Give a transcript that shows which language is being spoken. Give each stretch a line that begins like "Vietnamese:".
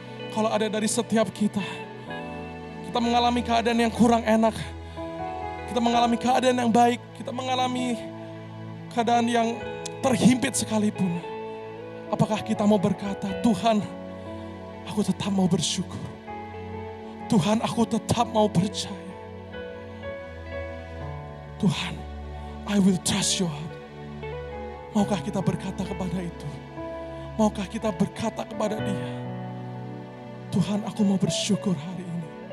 Indonesian: Kalau ada dari setiap kita mengalami keadaan yang kurang enak, kita mengalami keadaan yang baik, kita mengalami keadaan yang terhimpit sekalipun, apakah kita mau berkata, Tuhan, aku tetap mau bersyukur. Tuhan, aku tetap mau percaya.
English: Tuhan, I will trust your heart.
Indonesian: Maukah kita berkata kepada itu? Maukah kita berkata kepada Dia, Tuhan, aku mau bersyukur hari ini.